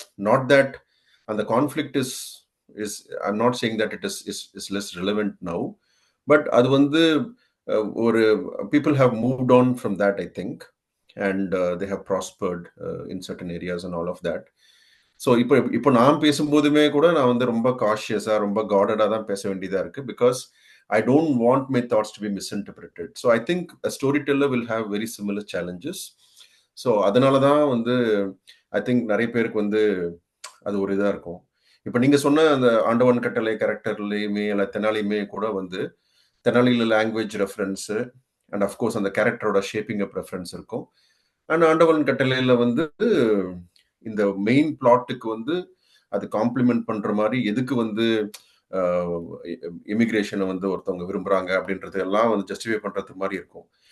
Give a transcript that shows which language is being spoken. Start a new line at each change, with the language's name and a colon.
English: not that
Tamil: அந்த conflict
English: is I'm not saying that it is less relevant now, but
Tamil: அது வந்து ஒரு
English: People have moved on from that I think, and they have prospered in certain areas and all of that.
Tamil: So இப்போ நான் பேசும்போதுமே கூட நான் வந்து ரொம்ப காஷியஸாக ரொம்ப கார்டடாக தான் பேச வேண்டியதாக இருக்கு, because
English: I don't want my thoughts to be misinterpreted. So I think a storyteller will have very similar challenges.
Tamil: So அதனால தான் வந்து
English: I think
Tamil: நிறைய பேருக்கு வந்து அது ஒரு இதாக இருக்கும். இப்போ நீங்கள் சொன்ன அந்த ஆண்டவன் கட்டளை கேரக்டர்லையுமே இல்லை தெனாலியுமே கூட வந்து தெனாலியில் லாங்குவேஜ் ரெஃபரன்ஸு அண்ட் அஃப்கோர்ஸ் அந்த கேரக்டரோட ஷேப்பிங் அப் ரெஃபரன்ஸ் இருக்கும். அண்ட் ஆண்டவன் கட்டளையில் வந்து இந்த மெயின் பிளாட்டுக்கு வந்து அது காம்ப்ளிமெண்ட் பண்ற மாதிரி எதுக்கு வந்து இமிகிரேஷனை வந்து ஒருத்தவங்க விரும்புறாங்க அப்படின்றது எல்லாம் வந்து ஜஸ்டிஃபை பண்றது மாதிரி இருக்கும்.